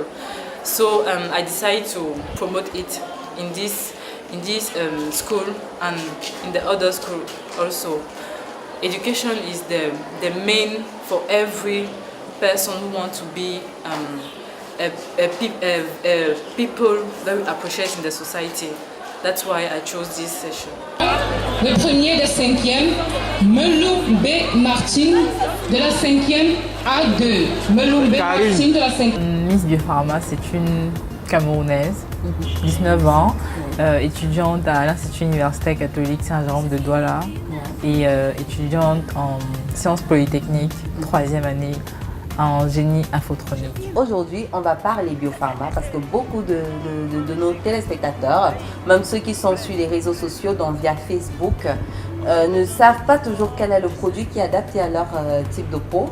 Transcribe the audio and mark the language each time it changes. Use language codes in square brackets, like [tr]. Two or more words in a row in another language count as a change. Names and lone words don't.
[en] So I decided to promote it in this school and in the other school also. Education is the main for every person who wants to be people very appreciated in the society. That's why I chose this session. [fr] Le premier de 5e, Melou B. Martin de la 5e A2. Melou B. Martin de la 5e. Miss Biopharma, c'est une Camerounaise, 19 ans, étudiante à l'Institut universitaire catholique Saint-Jérôme de Douala. et étudiante en sciences polytechniques, 3e année en génie infotronique. Aujourd'hui, on va parler biopharma parce que beaucoup de nos téléspectateurs, même ceux qui sont sur les réseaux sociaux, donc via Facebook, ne savent pas toujours quel est le produit qui est adapté à leur type de peau.